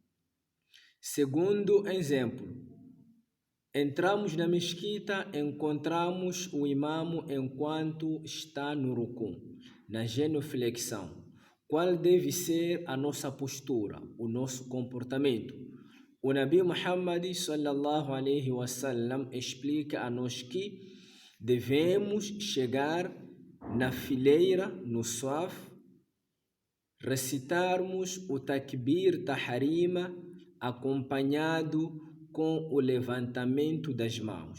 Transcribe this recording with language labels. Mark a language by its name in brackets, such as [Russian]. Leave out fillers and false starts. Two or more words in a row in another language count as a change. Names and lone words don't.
[Portuguese] Segundo exemplo, entramos na mesquita, encontramos o imamo enquanto está no ruku, na genuflexão. Qual deve ser a nossa postura, o nosso comportamento? O Nabi Muhammad [Arabic] صلى الله عليه وسلم [Portuguese] explica a nós que devemos chegar na fileira, no saf, recitarmos o [Arabic] تكبير التحريمة [Portuguese] acompanhado com o levantamento das mãos.